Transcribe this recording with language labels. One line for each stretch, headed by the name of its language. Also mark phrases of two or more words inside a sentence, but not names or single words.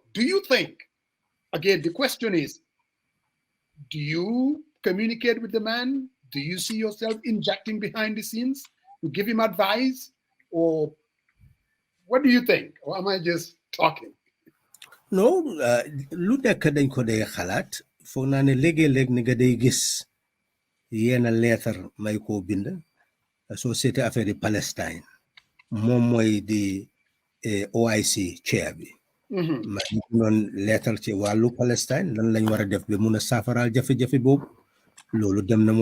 English: Do you think, again, the question is, do you communicate with the man? Do you see yourself injecting behind the scenes to give him advice? Or what do you think? Or am I just talking? No,
Wolof: lu nekk dañ ko day xalaat foog naa ne léegi-léeg ni nga day gis yenn leetar may koo bind
French: société affaire de Palestine
Wolof: moom mooy di OIC chair bi ma ñu noon leetar ci wàllu Palestine lan lañ war a def ba mun a saafaraal jafe-jafe boobu loolu dem na